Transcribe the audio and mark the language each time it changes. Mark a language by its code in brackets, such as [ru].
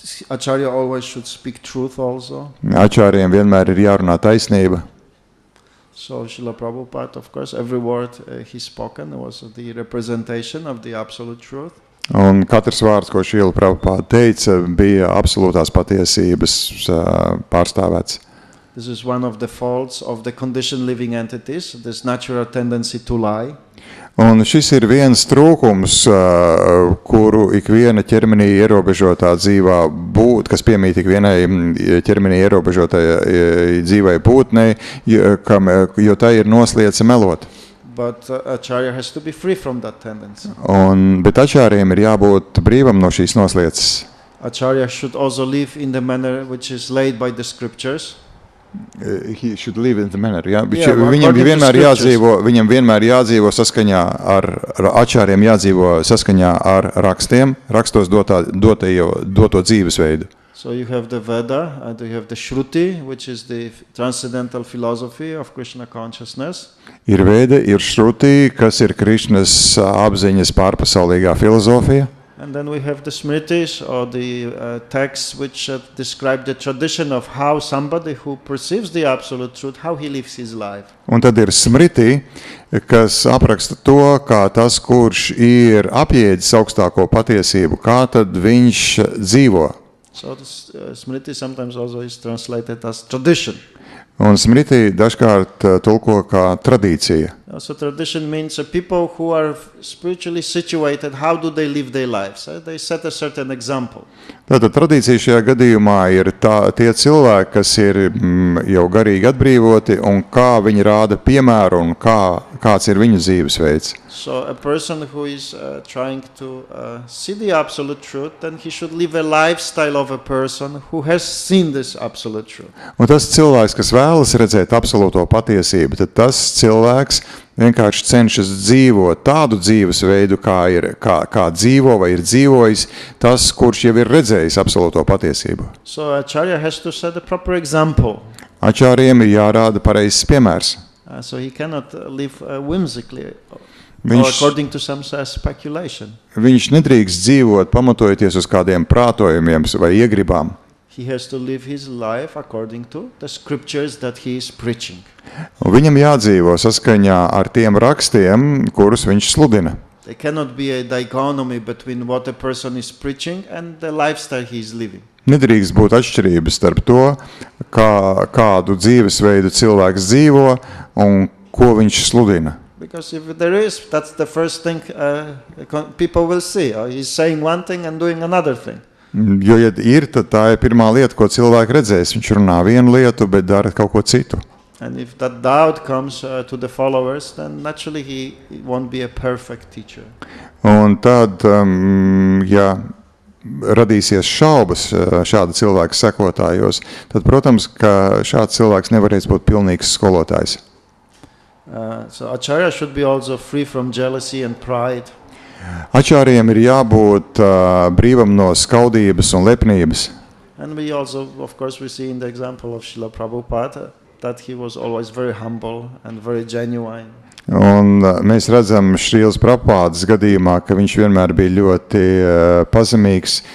[en] Acharya always should speak truth also. [lv] Achariem vienmēr ir jārunā taisnība. [en] So Srila Prabhupada, of course, every word he spoken was the representation of the absolute truth. [lv] Un katrs vārds, ko Srila Prabhupada teica, bija absolūtās patiesības pārstāvēts. [en] This is one of the faults of the conditioned living entities, this natural tendency to lie. [lv] Un šis ir viens trūkums, kuru ikviena ķermenī ierobežotā dzīvā kas piemīt ikvienai ķermenī ierobežotai dzīvai būtnei, jo tā ir noslieca melot. [en] But acharya has to be free from that tendency. [lv] Bet ačāriem ir jābūt brīvam no šīs noslieces. [en] Acharya should also live in the manner which is laid by the scriptures. He should live in the manner, ja? Yeah, [lv] Viņam [en] according to [lv] viņam vienmēr jādzīvo saskaņā ar ačāriem, jādzīvo saskaņā ar rakstiem, rakstos doto dzīvesveidu. [en] So you have the Veda and you have the Shruti, which is the transcendental philosophy of Krishna consciousness. [lv] Ir Veda, ir Shruti, kas ir Krišnas apziņas pārpasaulīgā filozofija. [en] And then we have the Smritis, or the texts which describe the tradition of how somebody who perceives the absolute truth, how he lives his life. [lv] Un tad ir Smriti, kas apraksta to, kā tas, kurš ir apjēdzis augstāko patiesību, kā tad viņš dzīvo. [en] So this, Smriti sometimes also is translated as tradition. [lv] Un Smriti dažkārt tulko kā tradīcija. [en] So tradition means people who are spiritually situated, how do they live their lives? They set a certain example. [lv] Tātad tradīcija šajā gadījumā ir tie cilvēki, kas ir jau garīgi atbrīvoti un kā viņi rāda piemēru un kāds ir viņu dzīvesveids. [en] So a person who is trying to see the absolute truth, then he should live a lifestyle of a person who has seen this absolute truth. [lv] Un tas cilvēks, kas vēlas redzēt absolūto patiesību, tad tas cilvēks vienkārši cenšas dzīvot tādu dzīvesveidu, kā dzīvo vai ir dzīvojis tas, kurš jau ir redzējis absolūto patiesību. [en] So Acharya has to set a proper example. [lv] Ačāriem ir jārāda pareizs piemērs. [en] So he cannot live whimsically or according to some speculation. [lv] Viņš nedrīkst dzīvot pamatojoties uz kādiem prātojumiem vai iegribām. [en] He has to live his life according to the scriptures that he is preaching. [lv] Un viņam jādzīvo saskaņā ar tiem rakstiem, kurus viņš sludina. [en] There cannot be a dichotomy between what a person is preaching and the lifestyle he is living. [lv] Nedrīkst būt atšķirības starp to, kādu dzīvesveidu cilvēks dzīvo un ko viņš sludina. [en] Because if there is, that's the first thing people will see. He's saying one thing and doing another thing. [lv] Jo, ja ir, tad tā ir pirmā lieta, ko cilvēki redzēs. Viņš runā vienu lietu, bet dara kaut ko citu. [en] And if that doubt comes to the followers, then naturally he won't be a perfect teacher. [lv] Un tad, ja radīsies šaubas šāda cilvēka sekotājos, tad, protams, ka šāds cilvēks nevarēs būt pilnīgs skolotājs. [en] So Acharya should be also free from jealousy and pride. [lv] Ačāriem ir jābūt brīvam no skaudības un lepnības. [en] And we also, of course, we see in the example of Srila Prabhupada that he was always very humble and very genuine. [lv] Un mēs redzam Šrīlas Prabhupādas gadījumā, ka viņš vienmēr bija ļoti pazemīgs.